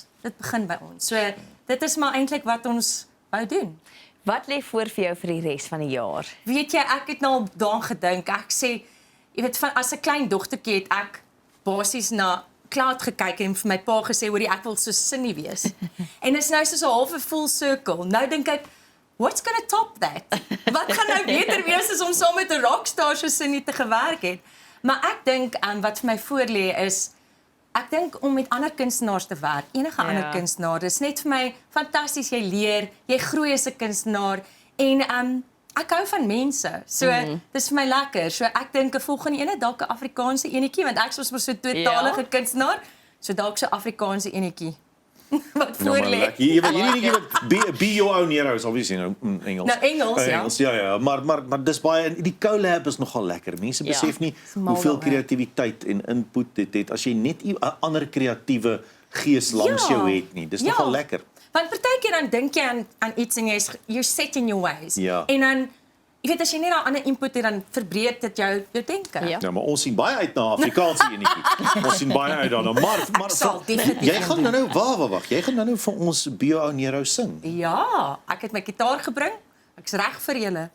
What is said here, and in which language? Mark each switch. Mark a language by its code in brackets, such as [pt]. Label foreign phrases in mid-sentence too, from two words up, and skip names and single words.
[af] So dit is maar eintlik wat ons wou doen. Wat lê voor vir jou vir die res van die jaar? Weet jy, ek het nou al daaraan gedink. Ek sê, jy weet, van as 'n klein dogtertjie het ek basies na Cloud gekyk en vir my pa gesê, hoorie, ek wil so Cindy wees. En is nou soos 'n halfe [en] full circle. [af] Nou dink ek, [en] what's gonna top that? [af] Wat gaan nou beter wees as om saam met 'n rockstar soos Cindy te gewerk het? Maar ek dink wat vir my voorlê is, ek dink om met ander kunstenaars te werk, enige ander kunstenaar, dis net vir my fantasties, jy leer, jy groei as 'n kunstenaar en ek hou van mense. So dis vir my lekker. So ek dink 'n volgende ene dalk 'n Afrikaanse enetjie, want ek is mos so tweetalige kunstenaar, so dalk so Afrikaanse enetjie. Wat voorlê. Hierdie wat be your own heroes, obviously nou Engels. Nou, Engels, ja. Ja, maar dis baie en die collab is nogal lekker. Mense Ja. besef nie mal hoeveel daaroor. kreatiwiteit en input dit het as jy net 'n ander kreatiewe gees langs jou het nie. Dis nogal lekker. Want partykeer dan dink jy aan iets en [en] you're set in your ways. [af] Ja. En dan, jy weet, as jy net 'n ander input het, dan verbreek dit jou denke. Ja. Ja, maar ons sien baie uit na Afrikaanse enetjie. Ons sien baie uit daarna. Maar sal definitief jy gaan nou wag. Jy gaan nou vir ons Be Your Own Hero sing. Ja, ek het my gitaar gebring. Ek's reg vir julle.